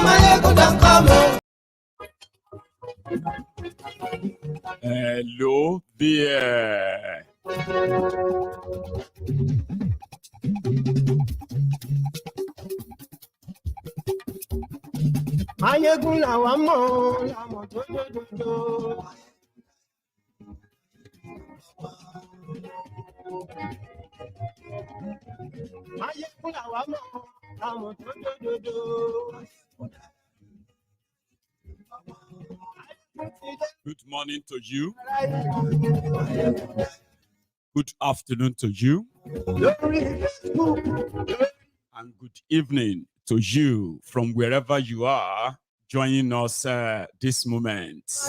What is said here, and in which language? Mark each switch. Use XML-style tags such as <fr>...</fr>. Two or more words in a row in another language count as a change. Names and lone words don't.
<en>Maiyegun don't come, oh. Hello there.</en> <yo>Maiyegun làwa mọ̀, làmọ̀ tó dòdòdò. Maiyegun làwa mọ̀, làmọ̀ tó dòdòdò.</yo> <en>Good morning to you. Good afternoon to you. And good evening to you from wherever you are joining us this moment.</en>